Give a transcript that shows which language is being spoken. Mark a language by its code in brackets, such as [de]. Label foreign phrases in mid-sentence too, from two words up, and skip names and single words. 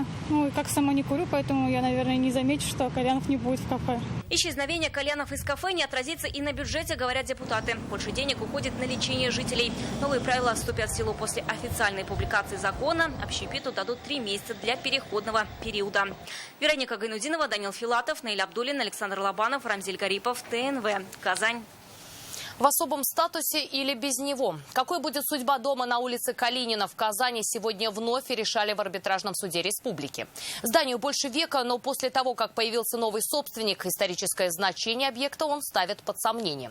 [ru] Как сама не курю, поэтому я, наверное, не замечу, что кальянов не будет в кафе. Исчезновение кальянов из кафе не отразится и на бюджете, говорят депутаты. Больше денег уходит на лечение жителей. Новые правила вступят в силу после официальной публикации закона. Общепиту дадут 3 месяца для переходного периода. Вероника Гайнудинова, Данил Филатов, Наиль Абдуллин, Александр Лобанов, Рамзиль Гарипов, ТНВ. Казань. В особом статусе или без него? Какой будет судьба дома на улице Калинина в Казани, сегодня вновь решали в арбитражном суде республики. Зданию больше века, но после того, как появился новый собственник, историческое значение объекта он ставит под сомнение.